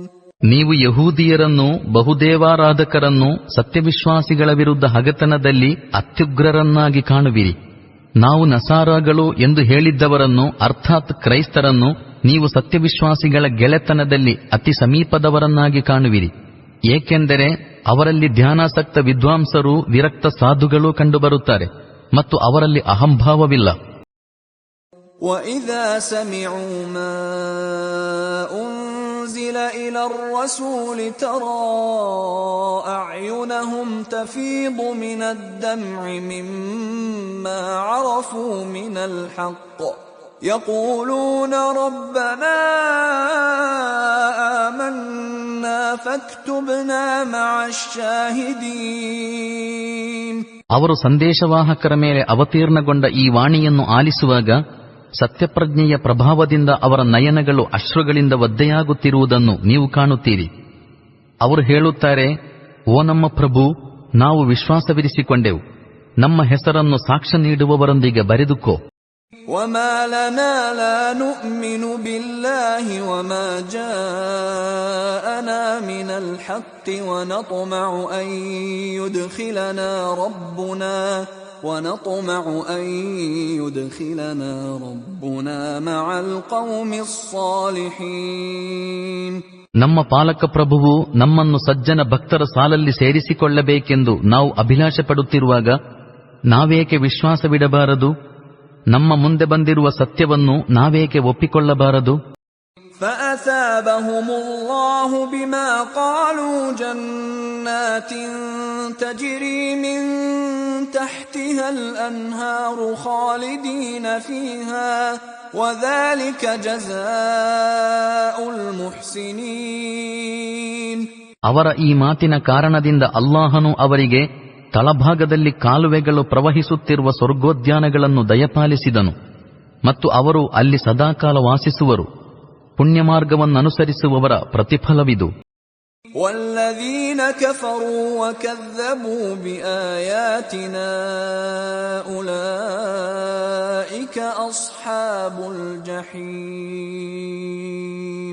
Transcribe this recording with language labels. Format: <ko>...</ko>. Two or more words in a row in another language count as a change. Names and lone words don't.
<kn>ನೀವು ಯಹೂದಿಯರನ್ನು ಬಹುದೇವಾರಾಧಕರನ್ನು ಸತ್ಯವಿಶ್ವಾಸಿಗಳ ವಿರುದ್ಧ ಹಗೆತನದಲ್ಲಿ ಅತ್ಯುಗ್ರರನ್ನಾಗಿ ಕಾಣುವಿರಿ. ನಾವು ನಸಾರಾಗಳು ಎಂದು ಹೇಳಿದ್ದವರನ್ನು ಅರ್ಥಾತ್ ಕ್ರೈಸ್ತರನ್ನು ನೀವು ಸತ್ಯವಿಶ್ವಾಸಿಗಳ ಗೆಳೆತನದಲ್ಲಿ ಅತಿ ಸಮೀಪದವರನ್ನಾಗಿ ಕಾಣುವಿರಿ. ಏಕೆಂದರೆ ಅವರಲ್ಲಿ ಧ್ಯಾನಾಸಕ್ತ ವಿದ್ವಾಂಸರು ವಿರಕ್ತ ಸಾಧುಗಳು ಕಂಡುಬರುತ್ತಾರೆ ಮತ್ತು ಅವರಲ್ಲಿ ಅಹಂಭಾವವಿಲ್ಲ.</kn> <ar>وَإِذَا سَمِعُوا مَا أُنزِلَ إِلَى الرَّسُولِ تَرَى أَعْيُنَهُمْ تَفِيضُ مِنَ الدَّمْعِ مِمَّا عَرَفُوا مِنَ الْحَقِّ يَقُولُونَ رَبَّنَا آمَنَّا فَاكْتُبْنَا مَعَ الشَّاهِدِينَ.</ar> <kn>ಅವರು ಸಂದೇಶವಾಹಕರ ಮೇಲೆ ಅವತೀರ್ಣಗೊಂಡ ಈ ವಾಣಿಯನ್ನು ಆಲಿಸುವಾಗ ಸತ್ಯಪ್ರಜ್ಞೆಯ ಪ್ರಭಾವದಿಂದ ಅವರ ನಯನಗಳು ಅಶ್ರುಗಳಿಂದ ಒದ್ದೆಯಾಗುತ್ತಿರುವುದನ್ನು ನೀವು ಕಾಣುತ್ತೀರಿ. ಅವರು ಹೇಳುತ್ತಾರೆ, ಓ ನಮ್ಮ ಪ್ರಭು, ನಾವು ವಿಶ್ವಾಸವಿರಿಸಿಕೊಂಡೆವು, ನಮ್ಮ ಹೆಸರನ್ನು ಸಾಕ್ಷ್ಯ ನೀಡುವವರೊಂದಿಗೆ ಬರೆದುಕೋ.</kn> <ar>وَمَا لَنَا لَا نُؤْمِنُ بِاللَّهِ وَمَا جَاءَنَا مِنَ الْحَقِّ وَنَطْمَعُ أَن يُدْخِلَنَا رَبُّنَا مَعَ الْقَوْمِ الصَّالِحِينَ.</ar> <kn>ನಮ್ಮ ಪಾಲಕ ಪ್ರಭುವು ನಮ್ಮನ್ನು ಸಜ್ಜನ ಭಕ್ತರ ಸಾಲಲ್ಲಿ ಸೇರಿಸಿಕೊಳ್ಳಬೇಕೆಂದು ನಾವು ಅಭಿಲಾಷೆ ಪಡುತ್ತಿರುವಾಗ ನಾವೇಕೆ ವಿಶ್ವಾಸವಿಡಬಾರದು? ನಮ್ಮ ಮುಂದೆ ಬಂದಿರುವ ಸತ್ಯವನ್ನು ನಾವೇಕೆ ಒಪ್ಪಿಕೊಳ್ಳಬಾರದು?</kn> <ar>فَأَثَابَهُمُ اللَّهُ بِمَا قَالُوا جَنَّاتٍ تَجْرِي مِن تَحْتِهَا الْأَنْهَارُ خَالِدِينَ فِيهَا وَذَلِكَ جَزَاءُ الْمُحْسِنِينَ.</ar> <kn>ಅವರ ಈ ಮಾತಿನ ಕಾರಣದಿಂದ ಅಲ್ಲಾಹನು ಅವರಿಗೆ ತಳಭಾಗದಲ್ಲಿ ಕಾಲುವೆಗಳು ಪ್ರವಹಿಸುತ್ತಿರುವ ಸ್ವರ್ಗೋದ್ಯಾನಗಳನ್ನು ದಯಪಾಲಿಸಿದನು ಮತ್ತು ಅವರು ಅಲ್ಲಿ ಸದಾಕಾಲ ವಾಸಿಸುವರು. ಪುಣ್ಯಮಾರ್ಗವನ್ನನುಸರಿಸುವವರ ಪ್ರತಿಫಲವಿದು.</kn> <ar>والذين كفروا وكذبوا بآياتنا أولئك أصحاب الجحيم.</ar>